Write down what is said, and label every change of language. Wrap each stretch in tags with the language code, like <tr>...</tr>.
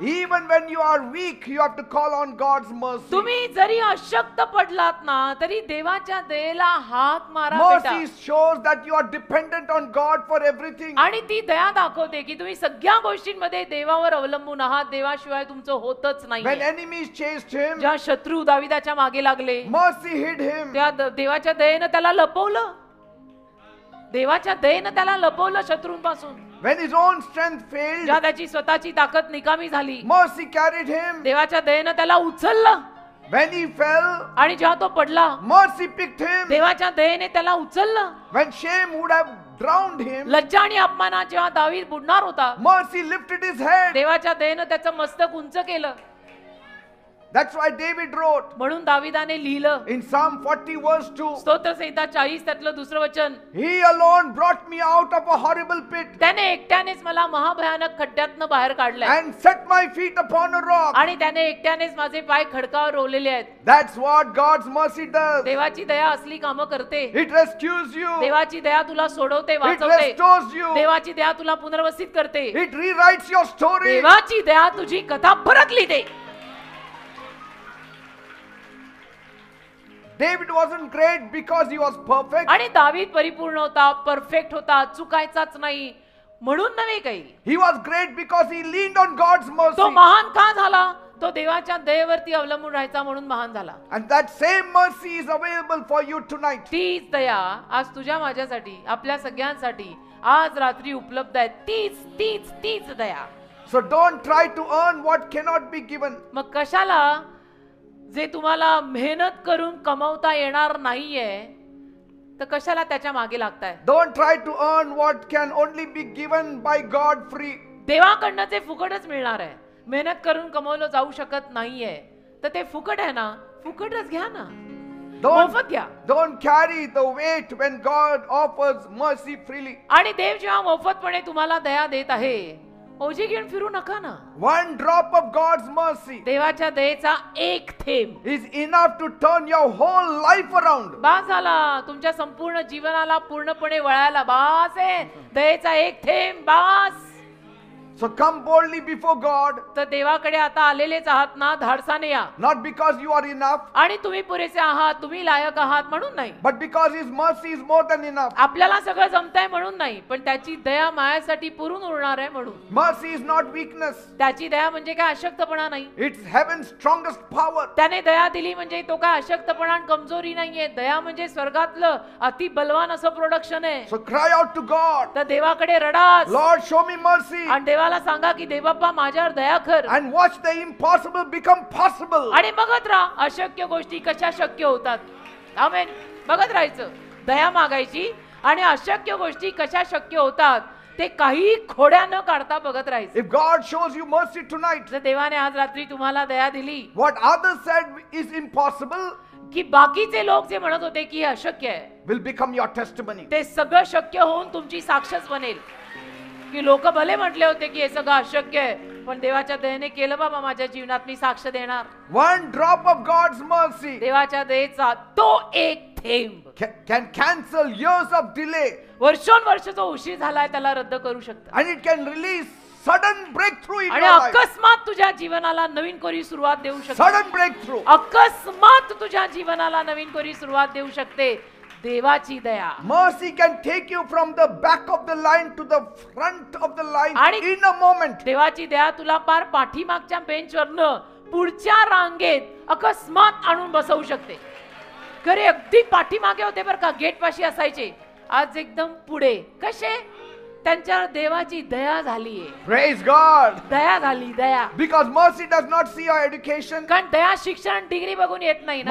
<en>Even when you are weak, you have to call on God's mercy.</en> <mr>तुम्ही जरी अशक्त पडलात ना, तरी देवाच्या दयेला हाक मारा बेटा.</mr> <en>Mercy shows that you are dependent on God for everything.</en> <mr>आणि ती दया दाखवते की तुम्ही सगळ्या गोष्टींमध्ये गोष्टींमध्ये देवावर अवलंबून आहात, देवाशिवाय तुमचं होतच</mr> <en>When</en> <mr>नाही.</mr> <en>enemies chased him,</en> <mr>ज्या शत्रू दाविदाच्या मागे लागले,</mr> <en>mercy hid him.</en> <mr>त्या देवाच्या दयेनं त्याला लपवलं. देवाच्या दयेनं त्याला लपवलं शत्रूंपासून.</mr> <en>When his own strength failed,</en> <mr>ज्या त्याची स्वतःची ताकद निकामी झाली,</mr> <en>mercy carried him.</en> <mr>देवाच्या दयेनं त्याला उचललं.</mr> <en>When he fell,</en> <mr>आणि जेव्हा तो पडला,</mr> <en>mercy picked him.</en> <mr>देवाच्या दयेने त्याला उचललं.</mr> <en>When shame would have drowned him,</en> <mr>लज्जा आणि अपमानात जेव्हा दावीद बुडणार होता,</mr> <en>mercy lifted his head.</en> <mr>देवाच्या दयेनं त्याचं मस्तक उंच केलं.</mr> <en>That's why David wrote</en> <mr>म्हणून दाविदाने लिहिलं</mr> <en>in Psalm 40 verse 2,</en> <mr>स्तोत्रसंहिता 40 त्यातलं दुसरं वचन,</mr> <en>He alone brought me out of a horrible pit</en> <mr>त्याने एकट्यानेच मला महाभयानक खड्ड्यातनं बाहेर काढलंय</mr> <en>and set my feet upon a rock.</en> <mr>आणि त्याने एकट्यानेच माझे पाय खडकावर रोवलेले आहेत.</mr> <en>That's what God's mercy does.</en> <mr>देवाची दया असली कामं करते.</mr> <en>It rescues you.</en> <mr>देवाची दया तुला सोडवते,</mr> <en>It</en> <mr>वाचवते.</mr> <en>restores you.</en> <mr>देवाची दया तुला पुनर्वसित करते.</mr> <en>It rewrites your story.</en> <mr>देवाची दया तुझी कथा परत लिहिते.</mr> <en>David wasn't great because he was perfect.</en> <mr>आणि दावीद परिपूर्ण होता, परफेक्ट होता, चुकायचाच नाही म्हणून नव्हे काही.</mr> <en>He was great because he leaned on God's</en> <mr>तो</mr> <en>mercy.</en> <mr>महान का झाला? तो देवाच्या दयेवरती अवलंबून राहायचा म्हणून महान झाला.</mr> <en>And that same mercy is available for you tonight.</en> <mr>तीच दया आज तुझ्या माझ्यासाठी, आपल्या सगळ्यांसाठी आज रात्री उपलब्ध आहे. तीच तीच तीच दया.</mr> <en>So don't try to earn what cannot be given.</en> <mr>मग कशाला जे तुम्हाला मेहनत करून कमवता येणार नाहीये, तर कशाला त्याच्या मागे लागताय?</mr> <en>Don't try to earn what can only be given by God free.</en> <mr>देवाकडनं जे फुकटच मिळणार आहे, मेहनत करून कमवलं जाऊ शकत नाहीये, तर ते फुकट आहे ना, फुकटच घ्या ना, मोफत घ्या.</mr> <en>Don't carry the weight when God offers mercy freely.</en> <mr>आणि देव जेव्हा मोफतपणे तुम्हाला दया देत आहे, ओझी घेऊन फिरू नका ना.</mr> <en>One drop of God's mercy</en> <mr>देवाच्या दयेचा एक थेंब</mr> <en>is enough to turn your whole life around.</en> <mr>बास झाला, तुमच्या संपूर्ण जीवनाला पूर्णपणे वळायला बास आहे. दयेचा एक थेंब बास.</mr> <en>So come boldly before God,</en> <mr>तर देवाकडे आता आलेलेच आहात ना, धाडसाने या.</mr> <en>not because you are enough,</en> <mr>आणि तुम्ही पुरेसे आहात, तुम्ही लायक आहात म्हणून नाही,</mr> <en>but because His mercy is more than enough.</en> <mr>आपल्याला सगळं जमतंय म्हणून नाही, पण त्याची दया मायासाठी पुरून उरणार आहे म्हणून.</mr> <en>Mercy is not weakness.</en> <mr>त्याची दया म्हणजे काय अशक्तपणा नाही.</mr> <en>It's heaven's strongest power.</en> <mr>त्याने दया दिली म्हणजे तो काय अशक्तपणा आणि कमजोरी नाहीये. दया म्हणजे स्वर्गातलं अति बलवान असं प्रोडक्शन आहे.</mr> <en>So cry out to God,</en> <mr>तर देवाकडे रडास</mr> <en>Lord, show me mercy,</en> <mr>आणि देवाला सांगा की देवबाप्पा माझ्यावर दया कर.</mr> <en>and watch the impossible become possible.</en> <mr>आणि बघत राहा अशक्य गोष्टी कशा शक्य होतात. आमेन. बघत राहायचं, दया मागायची आणि अशक्य गोष्टी कशा शक्य होतात ते काही खोड्या न काढता बघत राहायचं.</mr> <en>If God shows you mercy tonight,</en> <mr>जर देवाने आज रात्री तुम्हाला दया दिली,</mr> <en>what others said is impossible</en> <mr>की बाकीचे लोक जे म्हणत होते की हे अशक्य आहे,</mr> <en>will become your testimony.</en> <mr>ते सगळं शक्य होऊन तुमची साक्षच बनेल. की लोक भले म्हटले होते की हे सगळं अशक्य आहे, पण देवाच्या दयेने केलं बाबा माझ्या जीवनात, मी साक्ष देणार.</mr> <en>One drop of God's mercy</en> <mr>देवाच्या दयेचा तो एक थेंब</mr> <en>can cancel years of delay,</en> <mr>वर्षोनवर्ष जो उशीर झालाय त्याला रद्द करू शकतो.</mr> <en>and it can release sudden breakthrough in</en> <mr>आणि</mr> <en>your life.</en> <mr>अकस्मात तुझ्या जीवनाला नवीन कोरी सुरुवात देऊ शकते.</mr> <en>Sudden breakthrough.</en> <mr>अकस्मात तुझ्या जीवनाला नवीन कोरी सुरुवात देऊ शकते देवाची दया.</mr> <en>Mercy can take you from the back of the line to the front of the line</en> <mr>आणि</mr> <en>in a moment.</en> <mr>देवाची दया तुला पार पाठीमागच्या बेंचवरनं पुढच्या रांगेत अकस्मात आणून बसवू शकते. खरे अगदी पाठीमागे होते बरं का, गेट पाशी असायचे, आज एकदम पुढे. कसे? त्यांच्यावर देवाची दया झालीये.</mr> <en>Praise God.</en> <mr>दया झाली, दया.</mr> <en>Because mercy does not see your education.</en> <mr>कारण दया शिक्षण डिग्री बघून येत नाही ना.</mr>